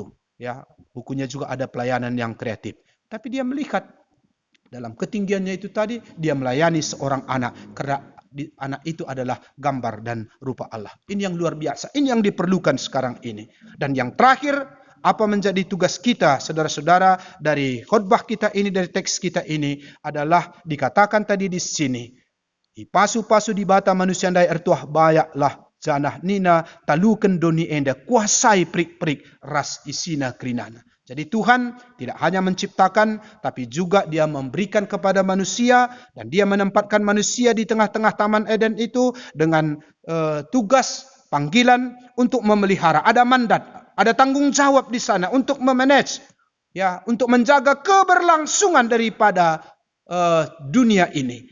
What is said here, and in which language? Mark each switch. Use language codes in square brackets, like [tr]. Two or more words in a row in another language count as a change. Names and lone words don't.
[id] Ya, bukunya juga ada pelayanan yang kreatif. Tapi dia melihat dalam ketinggiannya itu tadi, dia melayani seorang anak. Karena anak itu adalah gambar dan rupa Allah. Ini yang luar biasa. Ini yang diperlukan sekarang ini. Dan yang terakhir, apa menjadi tugas kita, saudara-saudara, dari khotbah kita ini, dari teks kita ini, adalah dikatakan tadi di sini. [btx] Ipasu-pasu di bata manusia dai ertuah bayaklah janah nina taluken doni enda kuasai prik-prik ras isina kerinana. [id] Jadi Tuhan tidak hanya menciptakan, tapi juga dia memberikan kepada manusia, dan dia menempatkan manusia di tengah-tengah Taman Eden itu dengan tugas, panggilan untuk memelihara. Ada mandat, ada tanggung jawab di sana untuk memanage, ya, untuk menjaga keberlangsungan daripada dunia ini.